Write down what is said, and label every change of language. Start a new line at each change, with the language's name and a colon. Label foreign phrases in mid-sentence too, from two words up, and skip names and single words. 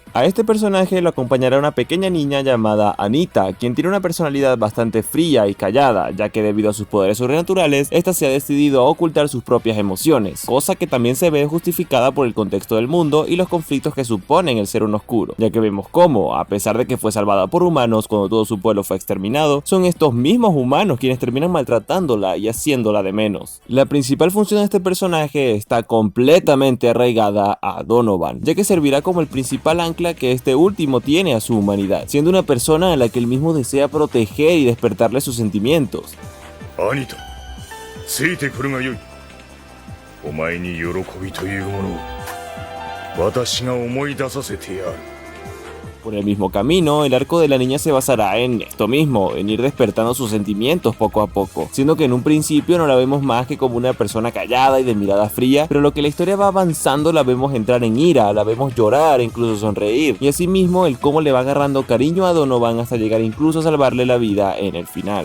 Spanish: A este personaje lo acompañará una pequeña niña llamada Anita, quien tiene una personalidad bastante fría y callada, ya que debido a sus poderes sobrenaturales, esta se ha decidido a ocultar sus propias emociones, cosa que también se ve justificada por el contexto del mundo y los conflictos que suponen el ser un oscuro, ya que vemos cómo, a pesar de que fue salvada por humanos cuando todo su pueblo fue exterminado, son estos mismos humanos quienes terminan maltratándola y haciéndola de menos. La principal función de este personaje está completamente arraigada a Donovan, ya que servirá como el principal ancla que este último tiene a su humanidad, siendo una persona a la que él mismo desea proteger y despertarle sus sentimientos. Anita,
Japanese: ついてくるがよい。お前に喜びというものを私が思い出させてやる。
Spanish: Por el mismo camino, el arco de la niña se basará en esto mismo, en ir despertando sus sentimientos poco a poco, siendo que en un principio no la vemos más que como una persona callada y de mirada fría, pero lo que la historia va avanzando la vemos entrar en ira, la vemos llorar e incluso sonreír, y asimismo el cómo le va agarrando cariño a Donovan hasta llegar incluso a salvarle la vida en el final.